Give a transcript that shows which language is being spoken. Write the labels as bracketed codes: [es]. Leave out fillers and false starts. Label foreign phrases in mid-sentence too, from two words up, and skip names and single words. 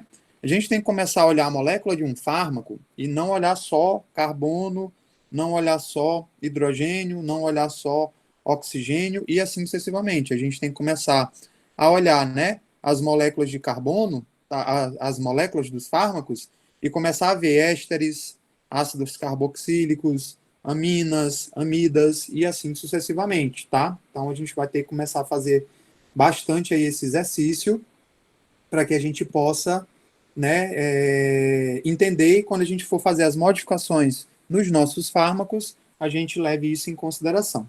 [pt] A gente tem que começar a olhar a molécula de um fármaco e não olhar só carbono, não olhar só hidrogênio, não olhar só oxigênio e assim sucessivamente. A gente tem que começar a olhar, né, as moléculas de carbono, as moléculas dos fármacos, e começar a ver ésteres, ácidos carboxílicos, aminas, amidas e assim sucessivamente, tá? Então a gente vai ter que começar a fazer bastante aí esse exercício para que a gente possa, né, entender, e quando a gente for fazer as modificações nos nossos fármacos, a gente leve isso em consideração.